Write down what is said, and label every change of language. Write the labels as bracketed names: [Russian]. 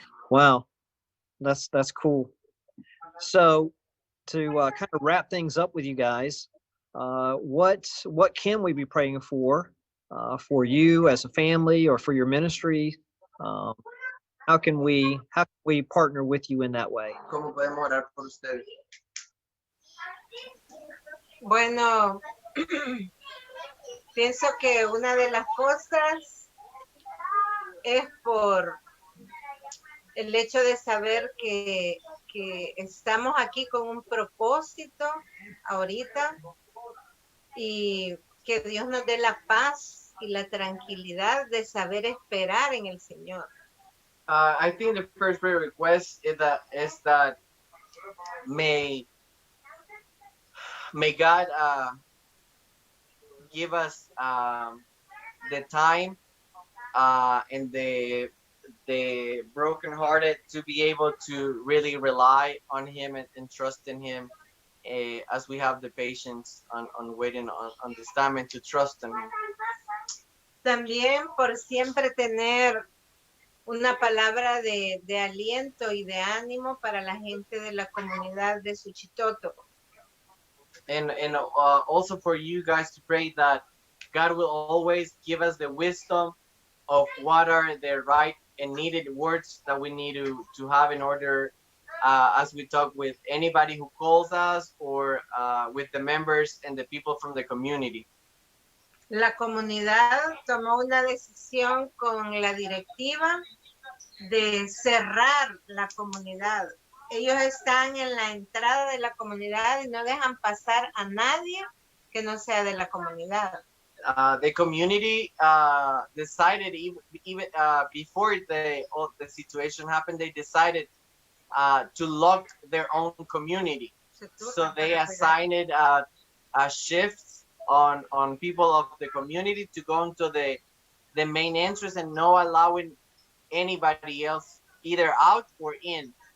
[English] Wow, that's cool. So to kind of wrap things up with you guys, what can we be praying for you as a family or for your ministry? How can we partner with you in that way? [Spanish] ¿Cómo podemos orar por ustedes? Bueno, pienso que una de las cosas es por el hecho de saber que estamos aquí con un propósito ahorita, y que Dios nos dé la paz y la tranquilidad de saber esperar en el Señor. [English] I think the first prayer request is that may God give us the time and the brokenhearted to be able to really rely on Him and trust in Him, as we have the patience on waiting on this time, and to trust in Him. [Spanish] También por siempre tener una palabra de aliento y de ánimo para la gente de la comunidad de Suchitoto. [English] And also for you guys to pray that God will always give us the wisdom of what are the right and needed words that we need to have in order as we talk with anybody who calls us, or with the members and the people from the community. [Spanish] La comunidad tomó una decisión con la directiva de cerrar la comunidad. Ellos están en la entrada de la comunidad y no dejan pasar a nadie que no sea de la comunidad. [English] The community decided, even before the situation happened, they decided to lock their own community. So they assigned shifts on people of the community to go into the main entrance, and no allowing anybody else either out or in.